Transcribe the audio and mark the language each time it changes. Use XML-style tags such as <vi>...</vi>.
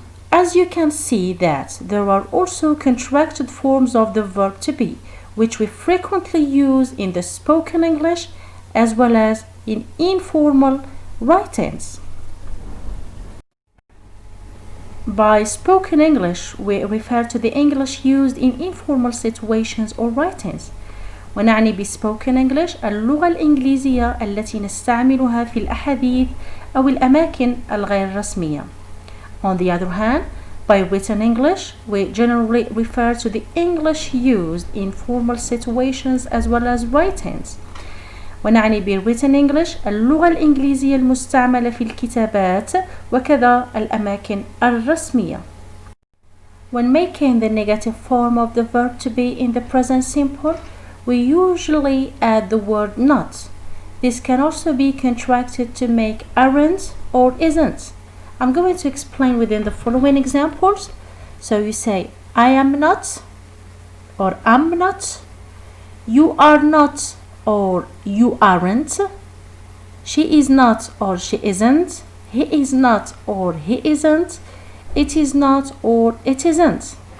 <en>As you can see that there are also contracted forms of the verb to be, which we frequently use in the spoken English as well as in informal writings. By spoken English, we refer to the English used in informal situations or writings.</en> <ar>ونعني بspoken English اللغة الإنجليزية التي نستعملها في الأحاديث أو الأماكن الغير رسمية.</ar> <en>On the other hand, by written English, we generally refer to the English used in formal situations as well as writings.</en> <ar>ونعني ب written English اللغة الإنجليزية المستعملة في الكتابات وكذا الأماكن الرسمية.</ar> <en>When making the negative form of the verb to be in the present simple, we usually add the word not. This can also be contracted to make aren't or isn't. I'm going to explain within the following examples. So you say I am not or am not, you are not or you aren't, she is not or she isn't, he is not or he isn't, it is not or it isn't.</en>